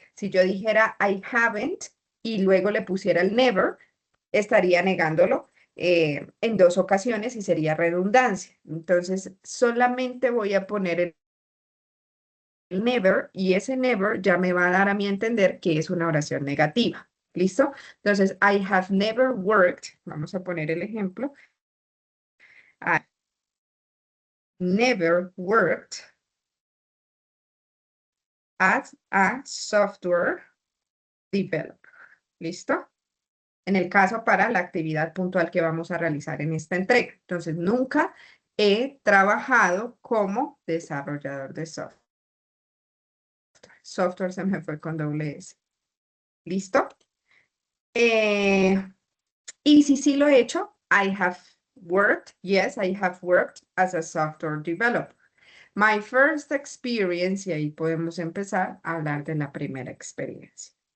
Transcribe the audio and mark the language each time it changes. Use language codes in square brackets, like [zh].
[es] Si yo dijera [en] I haven't [es] y luego le pusiera el never, estaría negándolo en dos ocasiones y sería redundancia. Entonces, solamente voy a poner el never y ese never ya me va a dar a mí a entender que es una oración negativa. ¿Listo? Entonces, [en] I have never worked, [es] vamos a poner el ejemplo, [en] I never worked as a software developer. [es] ¿Listo? En el caso para la actividad puntual que vamos a realizar en esta entrega. Entonces, nunca he trabajado como desarrollador de software. Software se me fue con doble S. ¿Listo? Y si sí lo he hecho, [en] I have worked, yes, I have worked as a software developer. My first experience, [es] y ahí podemos empezar a hablar de la primera experiencia.